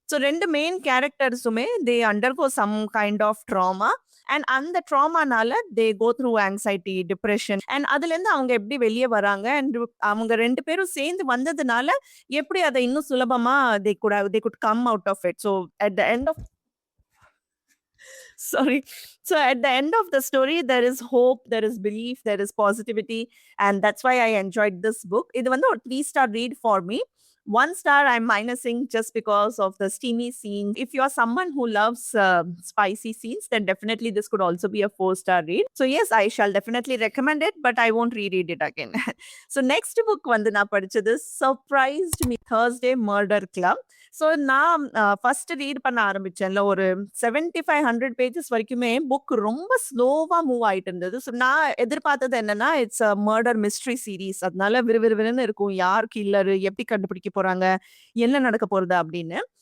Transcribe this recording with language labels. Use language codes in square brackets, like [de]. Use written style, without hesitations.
[en] So 2 main கேரக்டர்ஸுமே they undergo some kind of trauma. And அந்த ட்ராமானால they go through anxiety, depression. [ta] And அதுலேருந்து அவங்க எப்படி வெளியே வராங்க அண்ட் அவங்க 2 பேரும் சேர்ந்து வந்ததுனால எப்படி அதை இன்னும் சுலபமா [en] They could come out of it. So at the end of sorry. So at the end of the story, there is hope, there is belief, there is positivity, and that's why I enjoyed this book. [ta] இது வந்து ஒரு [en] 3-star read for me. 1 star I'm minusing just because of the steamy scene. If you are someone who loves spicy scenes, then definitely this could also be a 4-star read. So yes, I shall definitely recommend it, but I won't reread it again. So next book [ta] வந்து நான் படிச்சது Surprised Me Thursday Murder Club. So நான் first read பண்ண ஆரம்பிச்சேன்ல, ஒரு 7500 pages வரைக்குமே book ரொம்ப ஸ்லோவா move ஆயிட்டு இருந்தது. ஸோ நான் எதிர்பார்த்தது என்னன்னா, [en] It's a murder mystery series. [ta] அதனால விறுவிறுன்னு இருக்கும். யார் கில்லரு? எப்படி கண்டுபிடிக்க போறாங்க? என்ன நடக்க போறது? அப்படின்னு.